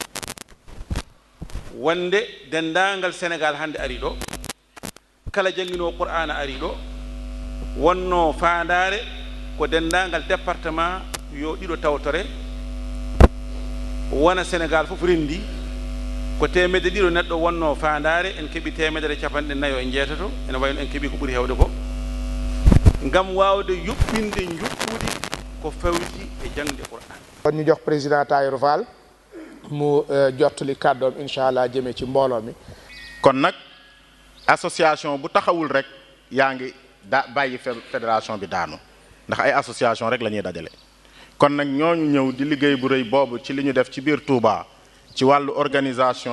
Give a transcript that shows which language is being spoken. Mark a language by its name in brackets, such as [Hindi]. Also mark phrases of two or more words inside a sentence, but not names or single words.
[Fula] wonde dendagal Sénégal hande ari ɗo kala jangguinowo Qur'ana ari ɗo wonno fandare ko dendagal département yo ɗiɗo tawtore wona Sénégal fof rendi ko temedde ɗiɗo neɗɗo wonno fandare en keeɓi temedere capanɗe nayo e jeetato ene wayno en keeɓi ko ɓuuri hewde ko ngam wawde yuɓɓinde juɓɓudi ko fawti e jangde Qur'an [Wolof] kon ñu jox président Tahirou Fall mu jottali kàddoom [Arabic] إن شاء الله [Wolof] jëmee ci mbooloo mi. kon nag association bu taxawul rek yaa ngi bàyyi fédération bi daanu ndax ay association rek la ñuy dajale kon nag ñooñu ñëw di liggéey bu rëy boobu ci li ñu def ci biir Touba ci wàllu organisation